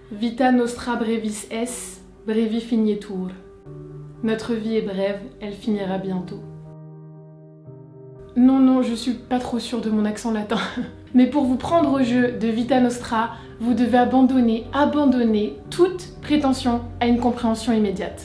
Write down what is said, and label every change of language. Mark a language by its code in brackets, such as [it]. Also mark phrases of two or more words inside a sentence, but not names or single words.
[la] Vita nostra brevis est, brevi finietur. [fr] Notre vie est brève, elle finira bientôt. Non, je suis pas trop sûre de mon accent latin. Mais pour vous prendre au jeu de Vita Nostra, vous devez abandonner toute prétention à une compréhension immédiate.